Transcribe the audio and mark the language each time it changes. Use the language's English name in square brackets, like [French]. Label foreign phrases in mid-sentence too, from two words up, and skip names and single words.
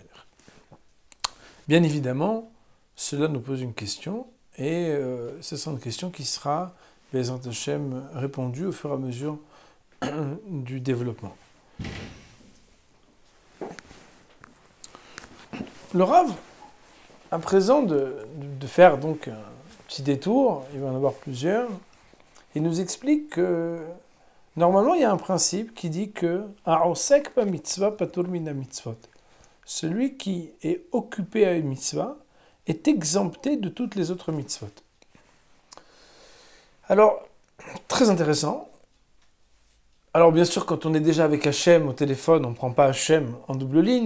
[French] Bien évidemment, cela nous pose une question, et ce sera une question qui sera, [Hebrew] בעזרת השם, [French] répondue au fur et à mesure du développement. Le Rav, à présent de faire donc un petit détour, il va en avoir plusieurs, il nous explique que normalement il y a un principe qui dit que [Hebrew] העוסק במצוה פטור מן המצוות. [French] Celui qui est occupé à une mitzvah est exempté de toutes les autres mitzvot. Alors, très intéressant. Alors bien sûr, quand on est déjà avec Hachem au téléphone, on ne prend pas Hachem en double ligne.